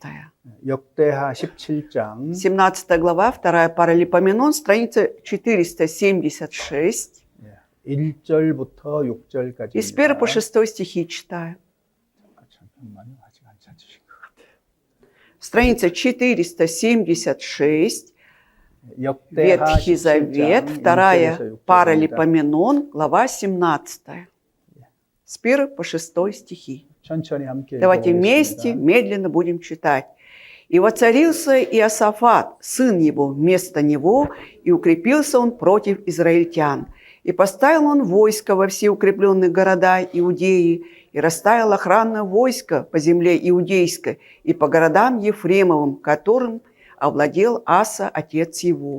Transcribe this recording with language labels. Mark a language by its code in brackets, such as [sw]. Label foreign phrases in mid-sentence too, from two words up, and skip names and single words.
[ko] 역대하 17장 [ru] 17 глава, 2 Паралипоменон, страница 476. [ko] 1절부터 6절까지. [ru] И с 1 по 6 стихи читаю. [ko] 잠깐만요. 아직 안 찾으신 것 같아요. [ru] Страница 476, [ko] 역대하 [ru] Ветхий Завет, [ko] 17장 [ru] 2 Паралипоменон, глава 17. С 1 по 6 стихи. [ko] 천천히 함께 [ru] Давайте вместе, [ko] 읽어보겠습니다. [ru] медленно будем читать. «И воцарился Иосафат, сын его, вместо него, и укрепился он против израильтян. И поставил он войско во все укрепленные города Иудеи, и расставил охранное войско по земле Иудейской и по городам Ефремовым, которым овладел Аса, отец его.